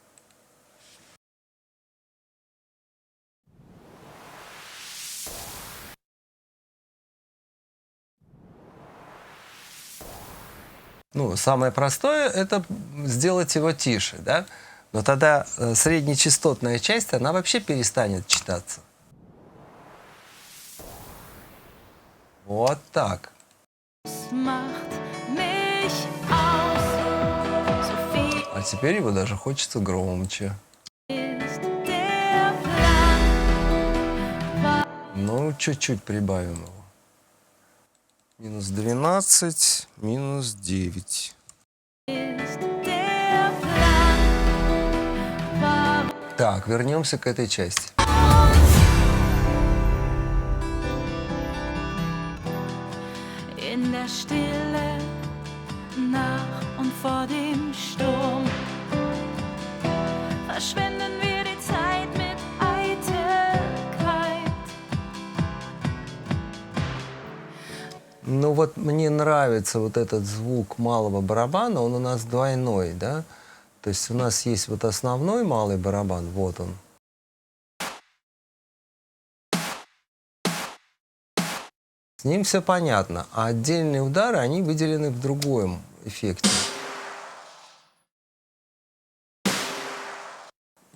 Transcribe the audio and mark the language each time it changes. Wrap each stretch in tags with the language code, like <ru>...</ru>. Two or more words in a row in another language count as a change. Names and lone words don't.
<ru>Ну, самое простое – это сделать его тише, да? Но тогда среднечастотная часть, она вообще перестанет читаться. Вот так.</ru> <de>macht mich aus? So viel</de> <ru>А теперь его даже хочется громче.</ru> <de>ist der Plan,</de> <ru>Ну, чуть-чуть прибавим его. -12, -9.</ru> <de>ist der Plan, warum</de> <ru>Так, вернемся к этой части.</ru> <de>in der Stille, nach und vor dem Sturm verschwenden wir die Zeit mit Eitelkeit.</de> <ru>Ну вот мне нравится вот этот звук малого барабана, он у нас двойной, да? То есть у нас есть вот основной малый барабан, вот он. С ним все понятно, а отдельные удары, они выделены в другом эффекте.</ru>